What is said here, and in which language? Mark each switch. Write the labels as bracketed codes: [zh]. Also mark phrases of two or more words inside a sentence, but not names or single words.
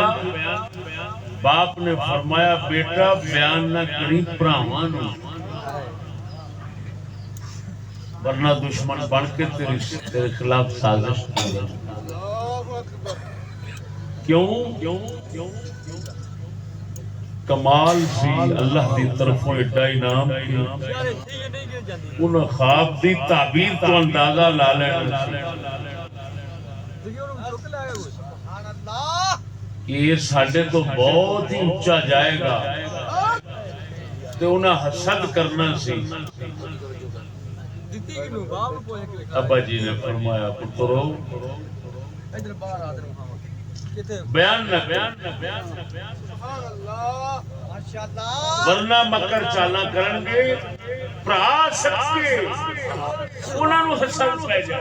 [pa] باپ نے فرمایا بیٹا بیان نہ کری بھراواں نو ورنہ دشمن بن کے تیرے خلاف سازش کرے. کیوں کمال سی اللہ دی طرفوں ایڈا انعام انہاں خواب دی تعبیر تو اندازہ لا لینا یہ ساڈے تو بہت ہی اونچا جائے گا تے انہاں حسد کرنا سی. ابا جی نے فرمایا پترو بیان نہ ورنہ مکر چالاں کرن گے بھرا سکے انہاں نو حسد پے جائے.